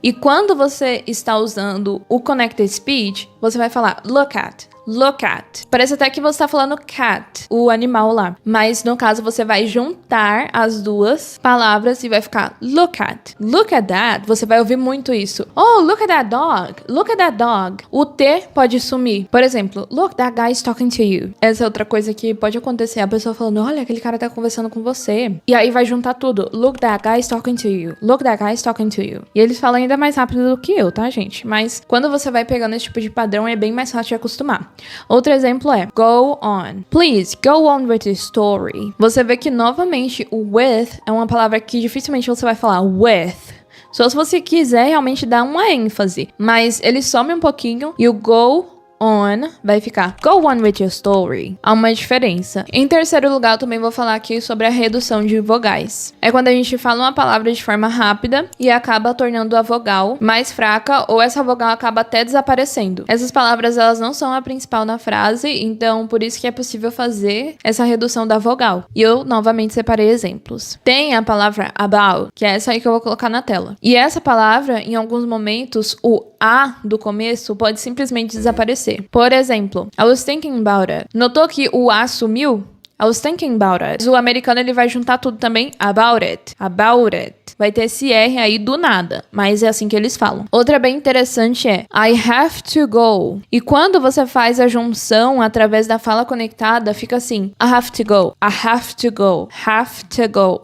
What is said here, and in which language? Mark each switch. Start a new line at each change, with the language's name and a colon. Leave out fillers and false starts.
Portuguese: E quando você está usando o Connected Speech, você vai falar
English: look at. Look at.
Portuguese: Parece até que você tá falando cat, o animal lá. Mas no caso você vai juntar as duas palavras e vai ficar
English: look at. Look at that.
Portuguese: Você vai ouvir muito isso.
English: Oh, look at that dog. Look at that dog.
Portuguese: O T pode sumir. Por exemplo,
English: look, that guy is talking to you.
Portuguese: Essa é outra coisa que pode acontecer. A pessoa falando, olha, aquele cara tá conversando com você. E aí vai juntar tudo.
English: Look, that guy is talking to you. Look, that guy is talking to you.
Portuguese: E eles falam ainda mais rápido do que eu, tá, gente? Mas quando você vai pegando esse tipo de padrão, é bem mais fácil de acostumar. Outro exemplo é go on.
English: Please, go on with the story.
Portuguese: Você vê que, novamente, o with é uma palavra que dificilmente você vai falar with. Só se você quiser realmente dar uma ênfase. Mas ele some um pouquinho e o go on vai ficar
English: go on with your story.
Portuguese: Há uma diferença. Em terceiro lugar, eu também vou falar aqui sobre a redução de vogais. É quando a gente fala uma palavra de forma rápida e acaba tornando a vogal mais fraca ou essa vogal acaba até desaparecendo. Essas palavras, elas não são a principal na frase, então por isso que é possível fazer essa redução da vogal. E eu novamente separei exemplos. Tem a palavra about, que é essa aí que eu vou colocar na tela. E essa palavra, em alguns momentos, o A do começo pode simplesmente desaparecer. Por exemplo,
English: I was thinking about it.
Portuguese: Notou que o A sumiu?
English: I was thinking about it.
Portuguese: O americano, ele vai juntar tudo também.
English: About it. About it.
Portuguese: Vai ter esse R aí do nada, mas é assim que eles falam. Outra bem interessante é
English: I have to go.
Portuguese: E quando você faz a junção através da fala conectada, fica assim,
English: I have to go, I have to go, have to go.